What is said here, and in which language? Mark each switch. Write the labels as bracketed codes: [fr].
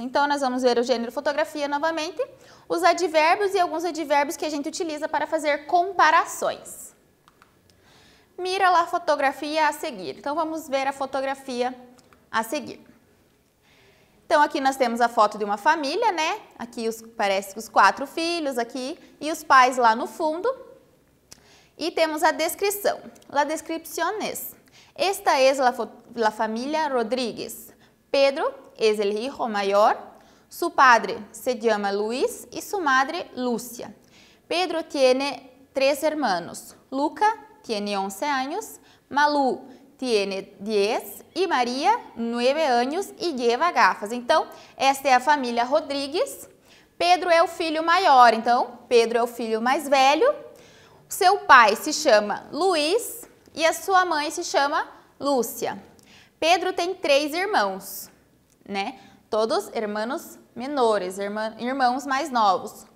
[pt] Então, nós vamos ver o gênero fotografia novamente, os advérbios e alguns advérbios que a gente utiliza para fazer comparações. Mira a fotografia a seguir. Então, vamos ver a fotografia a seguir. Então, aqui nós temos a foto de uma família, né? Aqui parece os 4 filhos aqui e os pais lá no fundo. E temos a descrição. [es] La descripción es: esta es la familia Rodríguez. Pedro es el hijo mayor. Su padre se llama Luis y su madre Lucia. Pedro tiene 3 hermanos. Luca tiene 11 años. Malu tiene 10 y María 9 años y lleva gafas. [pt] Então, esta é a família Rodrigues. Pedro é o filho maior, então Pedro é o filho mais velho. Seu pai se chama Luiz e a sua mãe se chama Lúcia. Pedro tem 3 irmãos, né? Todos irmãos menores, irmãos mais novos.